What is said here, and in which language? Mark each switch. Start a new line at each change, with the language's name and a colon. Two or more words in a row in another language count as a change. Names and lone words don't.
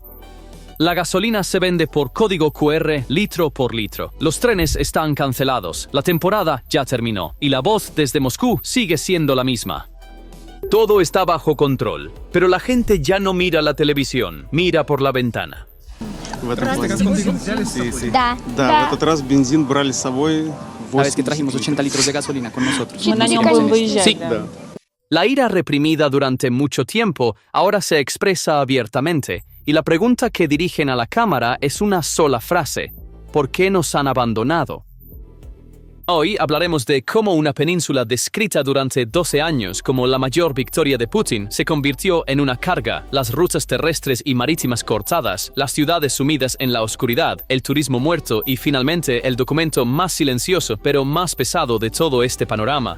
Spanish: La gasolina se vende por código QR litro por litro. Los trenes están cancelados, la temporada ya terminó, y la voz desde Moscú sigue siendo la misma. Todo está bajo control, pero la gente ya no mira la televisión, mira por la ventana.
Russian: Да, в этот раз бензин брали с собой.
Spanish: La vez que trajimos 80 litros de gasolina con nosotros. Sí. La ira reprimida durante mucho tiempo ahora se expresa abiertamente, y la pregunta que dirigen a la cámara es una sola frase: ¿por qué nos han abandonado? Hoy hablaremos de cómo una península descrita durante 12 años como la mayor victoria de Putin se convirtió en una carga, las rutas terrestres y marítimas cortadas, las ciudades sumidas en la oscuridad, el turismo muerto y finalmente el documento más silencioso pero más pesado de todo este panorama.